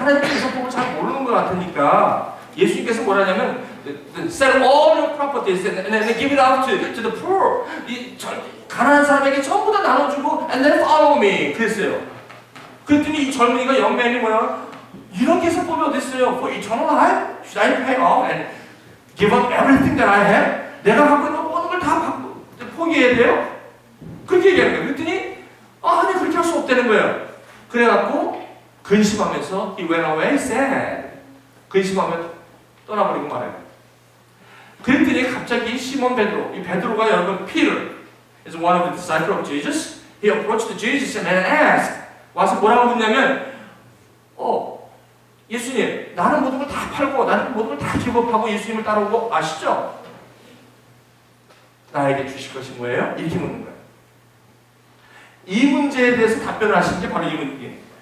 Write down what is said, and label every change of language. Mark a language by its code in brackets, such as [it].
[ko] 하나님의 계산법을 잘 모르는 것 같으니까 예수님께서 뭐라냐면 [en] sell all your properties and give it out to the poor. 가난한 사람에게 전부 다 나눠주고 and then follow me 그랬어요. [ko] 그랬더니 이 젊은이가 영맨이 뭐야? 이런 계산법이 어디 있어요? [en] For eternal life? Should I pay off and give up everything that I have? [ko] 내가 갖고 있는 모든 걸 다 포기해야 돼요? 그렇게 얘기하는 거예요. 그랬더니 하나님 그렇게 할 수 없다는 거예요. 그래갖고 근심하면서 [en] he went away sad. [ko] 근심하면 떠나버리고 말아요. 그랬더니 갑자기 시몬 베드로, 이 베드로가 여러분 [en] Peter is one of the disciples of Jesus. He approached Jesus and asked. [ko] 와서 뭐라고 묻냐면 예수님, 나는 모든 걸 다 팔고 나는 모든 걸 다 기업하고 예수님을 따라오고 아시죠? 나에게 주실 것이 뭐예요? 이렇게 묻는 거예요. 이 문제에 대해서 답변을 하신 게 바로 이 문제예요.